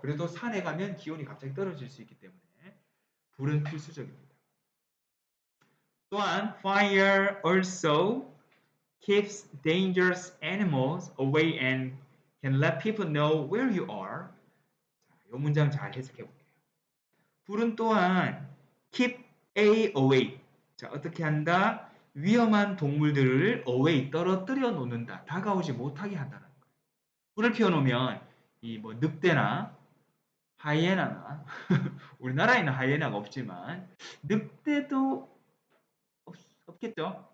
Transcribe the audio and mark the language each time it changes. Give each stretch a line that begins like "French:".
Korean: 그래도 산에 가면 기온이 갑자기 떨어질 수 있기 때문에 불은 필수적입니다. 또한
English: fire also keeps dangerous animals away and can let people know where you are.
Korean: 이 문장 잘 해석해 볼게요. 불은 또한
English: keep A away.
Korean: 자, 어떻게 한다? 위험한 동물들을 away, 떨어뜨려 놓는다. 다가오지 못하게 한다는 거예요. 불을 피워놓으면 이 뭐 늑대나 하이에나나 우리나라에는 하이에나가 없지만 늑대도 없겠죠.